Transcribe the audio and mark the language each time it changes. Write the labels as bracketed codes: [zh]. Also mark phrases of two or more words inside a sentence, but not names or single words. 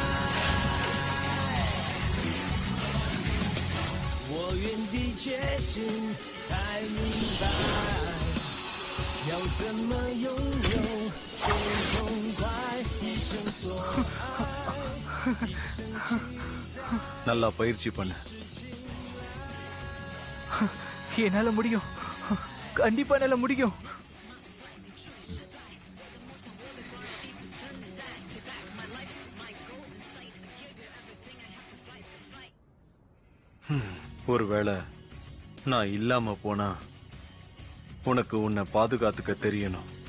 [zh] 我原地觉醒，才明白，要怎么拥有最痛快，一生所爱，一生期待。 [ta] நல்லா பயிற்சி பண்ணு. என்னால முடியும், கண்டிப்பா என்னால முடியும். ஒருவேளை நான் இல்லாம போனா உனக்கு உன்னை பாதுகாத்துக்க தெரியணும்.